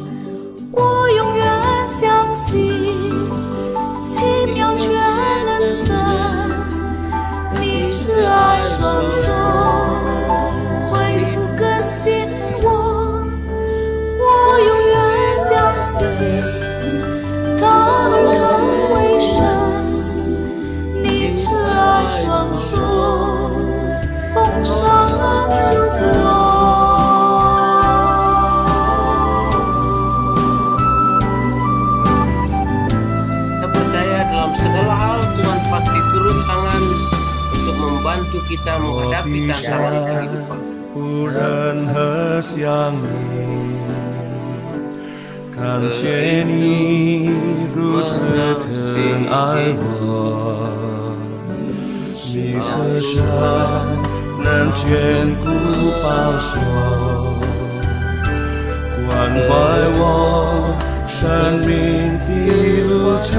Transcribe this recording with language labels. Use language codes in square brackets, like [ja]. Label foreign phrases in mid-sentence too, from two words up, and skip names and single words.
[zh] 我永远相信奇妙全能神，你慈爱双手恢复更新我。我永远相信大而可畏神，你慈爱双手丰盛祝福我。 [id] Kita percaya dalam segala hal Tuhan pasti turun tangan untuk membantu kita menghadapi tantangan kehidupan. [zh] 无人和相依，感谢你如此疼爱我，你是神能眷顾保守，关怀我生命的路程。